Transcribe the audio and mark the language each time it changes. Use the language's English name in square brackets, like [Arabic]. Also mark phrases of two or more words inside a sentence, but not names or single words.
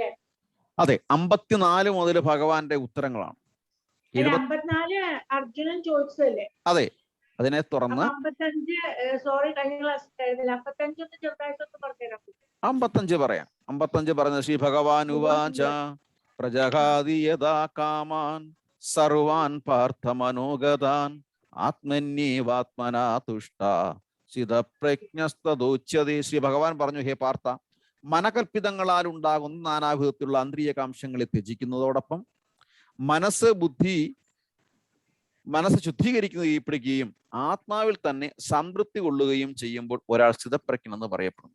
[Malayalam] അതെ, 54 മുതൽ ഭഗവാന്റെ ഉത്തരങ്ങളാണ്. 54 അർജുനൻ ചോദിച്ചതല്ലേ? അതെ, അതിനെ തുറന്ന് 55 സോറി കഴിഞ്ഞ ക്ലാസ് 55 ഒന്ന് ചെറുതായിട്ടൊന്ന് പറഞ്ഞുതരാം. 55 പറയാം. 55 പറഞ്ഞ [Sanskrit] ശ്രീ ഭഗവാൻ ഉവാച പ്രജഹാതി യഥാ കാമാൻ സർവാൻ പാർത്ഥ മനോഗതാൻ ആത്മന്യേവാത്മനാ തുഷ്ട സ്ഥിതപ്രജ്ഞസ്തദോച്യതേ. [Malayalam] ശ്രീ ഭഗവാൻ പറഞ്ഞു, ഹേ പാർത്ഥ, മനകൽപ്പിതങ്ങളാൽ ഉണ്ടാകുന്ന നാനാവിധത്തിലുള്ള അന്തരീയ ത്യജിക്കുന്നതോടൊപ്പം മനസ്സ് ശുദ്ധീകരിക്കുകയും ആത്മാവിൽ തന്നെ സംതൃപ്തി കൊള്ളുകയും ചെയ്യുമ്പോൾ ഒരാൾ സ്ഥിതപ്രജ്ഞനെന്ന് പറയപ്പെടുന്നു.